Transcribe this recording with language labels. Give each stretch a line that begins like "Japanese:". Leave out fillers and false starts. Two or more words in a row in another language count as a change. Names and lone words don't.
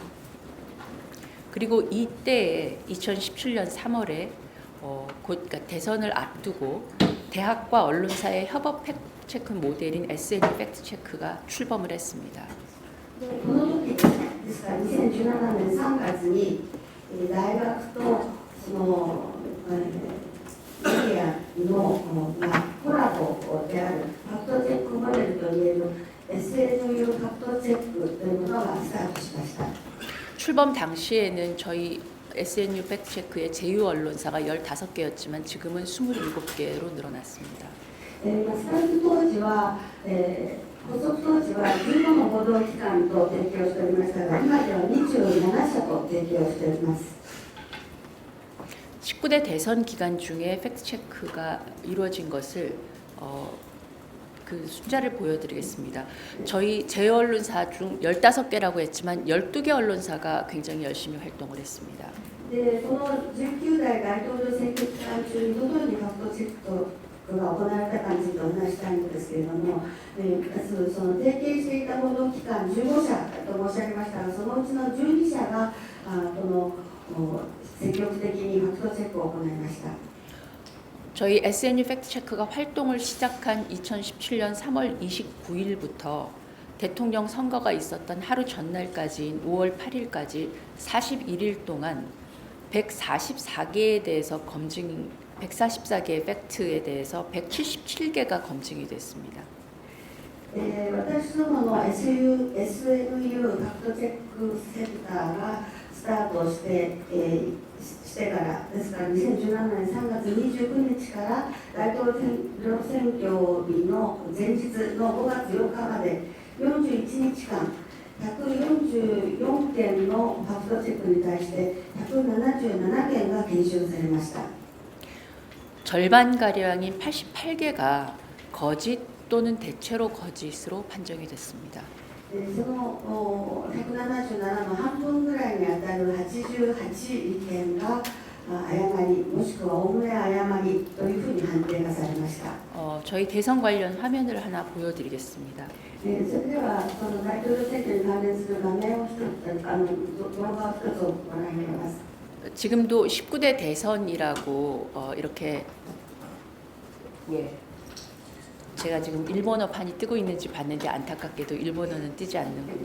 Korean: 그리고 이때 2017년 3월에 그러니까 대선을 앞두고 대학과 언론사의 협업 팩트체크 모델인 SNU 팩트체크가 출범을 했습니다.
Japanese: この時ですから2017年3月に大学とそのメディアのコラボであるファクトチェックモデルといえる SNU ファクトチェックというものがスタートしました。
Korean: 출범 당시에는 저희 SNU 팩트체크의 제휴 언론사가 15개였지만 지금은 27개로 늘어났습니다.
Japanese: スタート当時は、発足当時は15の報道機関と提供しておりましたが、今では27社と提供しております。
Korean: 19대 대선 기간 중에 팩트체크가 이루어진 것을 그 숫자를 보여드리겠습니다. 저희 제휴 언론사 중 15개라고 했지만 12개 언론사가 굉장히 열심히 활동을 했습니다.
Japanese: でこの19代大統領選挙期間中にどのようにファクトチェックが行われたかについてお話したいんですけれども、その提携していた報道機関15社と申し上げましたが、そのうちの12社がこの積極的にファクトチェックを行いました。
Korean: 저희 SNU 팩트체크가 활동을 시작한 2017년 3월 29일부터 대통령 선거가 있었던 하루 전날까지인 5월 8일까지 41일 동안 144개에 대해서 144개의 팩트에 대해서 177개가 검증이 됐습니다.
Japanese: 私どもの SNU ファクトチェックセンターがスタートしてからですから2017年3月29日から大統領選挙日の前日の5月8日まで41日間144件のファクトチェックに対して177件が検証されました。
Korean: 절반가량인 88개가 거짓 또는 대체로 거짓으로 판정이 됐습니다.
Japanese: その177の半分ぐらいに当たる88件が誤りもしくはおおむね誤りというふうに判定がされました。
Korean: 저희 대선 관련 화면을 하나 보여드리겠습니다.
Japanese: それではその大統領選挙に関連する画面を一つ動画を一つご覧になります。
Korean: 지금도 19대 대선이라고 이렇게 제가 지금 일본어판이 뜨고 있는지 봤는데 안타깝게도 일본어는 뜨지 않는군요.